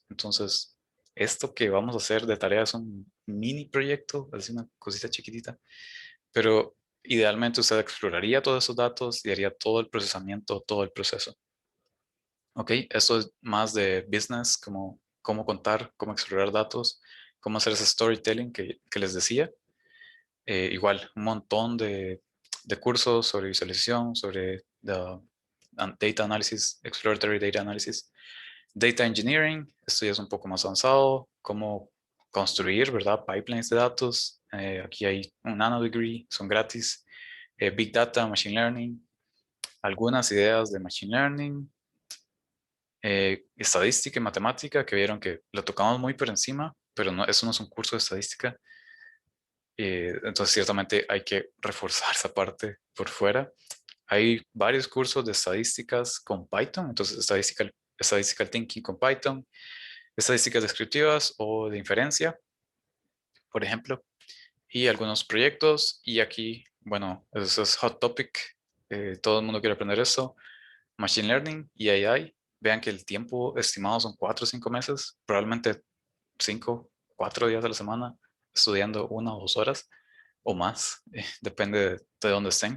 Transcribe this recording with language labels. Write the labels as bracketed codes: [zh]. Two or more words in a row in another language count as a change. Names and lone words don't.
[es] Entonces, esto que vamos a hacer de tarea es un mini proyecto, es una cosita chiquitita, pero idealmente usted exploraría todos esos datos y haría todo el procesamiento, todo el proceso. Ok, esto es más de business, como cómo contar, cómo explorar datos, cómo hacer ese storytelling que les decía. Igual, un montón de cursos sobre visualización, sobre [en] data analysis, exploratory data analysis, data engineering, [es] esto ya es un poco más avanzado, cómo construir, ¿verdad? Pipelines de datos. Aquí hay un [en] nano degree, [es] son gratis. [en] Big data, machine learning, [es] algunas ideas de [en] machine learning, [es] estadística y matemática, que vieron que lo tocamos muy por encima, pero no, eso no es un curso de estadística. Entonces, ciertamente hay que reforzar esa parte por fuera. Hay varios cursos de estadísticas con Python, entonces [en] statistical thinking [es] con Python, estadísticas descriptivas o de inferencia, por ejemplo, y algunos proyectos. Y aquí, bueno, eso es [en] hot topic, [es] todo el mundo quiere aprender eso. [en] Machine Learning y AI. [es] Vean que el tiempo estimado son 4 o 5 meses, probablemente 5, 4 días de la semana, estudiando 1 o 2 horas o más, depende de dónde estén.